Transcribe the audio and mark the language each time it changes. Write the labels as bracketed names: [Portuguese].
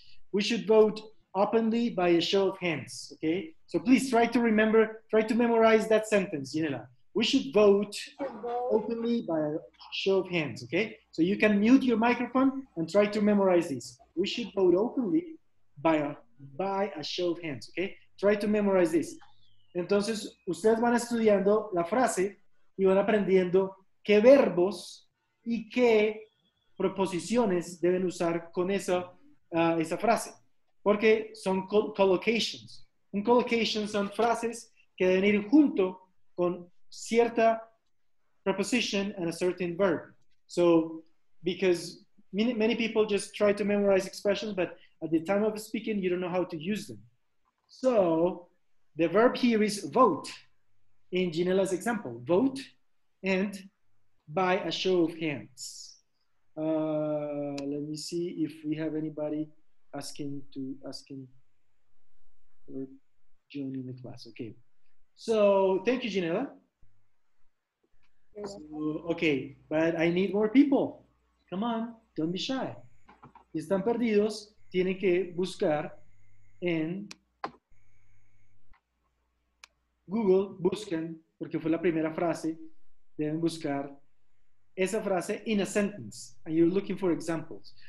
[English] We should vote openly by a show of hands. Okay. So please try to memorize that sentence, Ginela. We should vote openly by a show of hands. Okay. So you can mute your microphone and try to memorize this. We should vote openly by a show of hands. Okay. Try to memorize this. [Spanish] Entonces, ustedes van estudiando la frase y van aprendiendo qué verbos y qué preposiciones deben usar con esa frase. Porque son collocations. Un collocation son frases que deben ir junto con cierta preposition [English] and a certain verb. So, because many people just try to memorize expressions, but at the time of speaking, you don't know how to use them. So, the verb here is vote. In Ginela's example, vote and by a show of hands. Let me see if we have anybody asking. for joining the class. Okay. So thank you, Janela. So, okay, but I need more people. Come on, don't be shy. [Spanish] Si están perdidos, tienen que buscar en Google, buscan, porque fue la primera frase, deben buscar esa frase [English] in a sentence, and you're looking for examples.